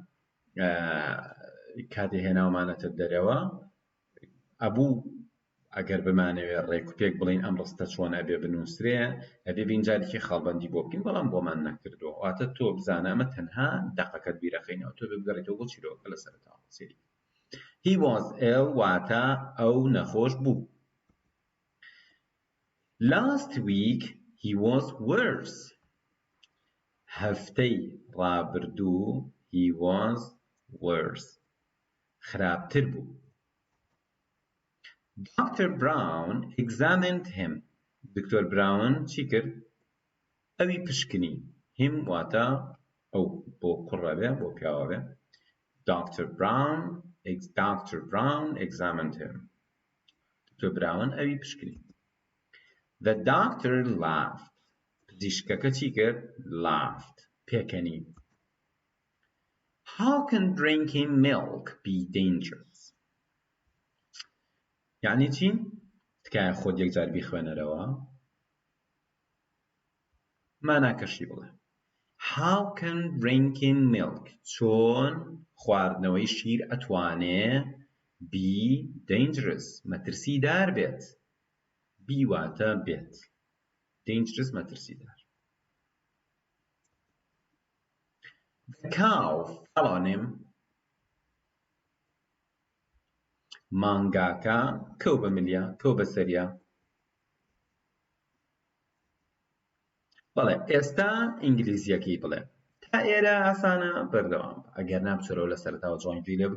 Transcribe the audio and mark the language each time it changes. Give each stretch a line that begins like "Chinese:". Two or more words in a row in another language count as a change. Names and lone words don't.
Central Kurdish: کاتێ هێناومانەتە دەرەوە ئەبوو ئەگەر بمانەوێت ڕێکوپێک بڵین ئەم ڕستە چۆن ئەبێ بنووسرێ ئەبێ بینجارێکی خاڵبەندی بۆ بکەین بەڵام بۆمان نەکردووە واتە تۆ بزانە ئەمە تەنها دەقەکەت بیرەخینەوە تۆ بگەڕێتەوە بۆ چیرۆکە لە سەرەتاوە سێری
English: he was ill
Central Kurdish: واتە ئەو نەخۆش بوو
English: last week he was worse
Central Kurdish: هەفتەی ڕابردوو
English: he was worse
Central Kurdish: خراپتر بوو Dr.
English: Brown examined him. Dr. Brown
Central Kurdish: چی کرد؟ ئەوی پشکنی. him واتە ئەو بۆ کوڕە بێ بۆ پیاوە بێ.
English: Dr. Brown examined him.
Central Kurdish: Dr. Brown ئەوی پشکنی.
English: The doctor laughed.
Central Kurdish: پزیشکەکە چی کرد؟ laughed. پێکەنی.
English: How can drinking milk be dangerous?
Central Kurdish: یعنی چی؟ تکایە خۆت یەکجار بیخوێنەرەوە ماناکەشی بڵێ
English: How can drinking milk
Central Kurdish: چۆن خواردنەوەی شیر ئەتوانێ
English: be dangerous
Central Kurdish: مەترسیدار بێت be واتە بێت dangerous مەترسیدار
English: The cow fell on him
Central Kurdish: مانگاکە کەو بە ملیە کەو بە سەریە بەڵێ ئێستا ئینگلیزیەکەی بڵێ تا ئێرە ئاسانە بەردەوام ئەگەر نامچۆرەوە لە سەرەتاوە جوانگوێی لێ